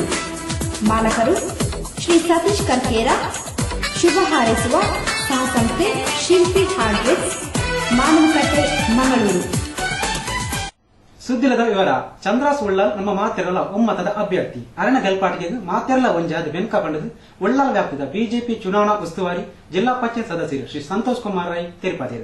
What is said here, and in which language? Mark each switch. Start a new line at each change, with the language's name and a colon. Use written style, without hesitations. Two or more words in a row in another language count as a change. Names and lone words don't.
Kannada: ಮಾಲಕರು ಶ್ರೀ ಸತೀಶ್ ಕರ್ಕೇರ. ಶುಭ ಹಾರೈಸುವ ಸಹಸಂಸ್ಥೆ ಶಿಲ್ಪಿ ಹಾರ್ಡ್ವೇರ್, ಮಾನವಕಟ್ಟೆ, ಮಂಗಳೂರು.
Tulu: ಸುದ್ದಿಲದ ವಿವರ. ಚಂದ್ರಾಸ್ ಉಳ್ಳಾಲ್ ನಮ್ಮ ಮಾತೆರಲ ಒಮ್ಮತದ ಅಭ್ಯರ್ಥಿ ಅರಣ್ಯ ಗಲ್ಪಾಟಿಗೆ ಮಾತೆರಲ ಒಂಜಾದ ಬೆನ್ಕ ಬಂಡದು ಉಳ್ಳಾಲ್ ವ್ಯಾಪ್ತದ ಬಿಜೆಪಿ ಚುನಾವಣಾ ಉಸ್ತುವಾರಿ ಜಿಲ್ಲಾ ಪಂಚಾಯತ್ ಸದಸ್ಯರು ಶ್ರೀ ಸಂತೋಷ್ ಕುಮಾರ್ ರೈ ತಿರುಪತಿ.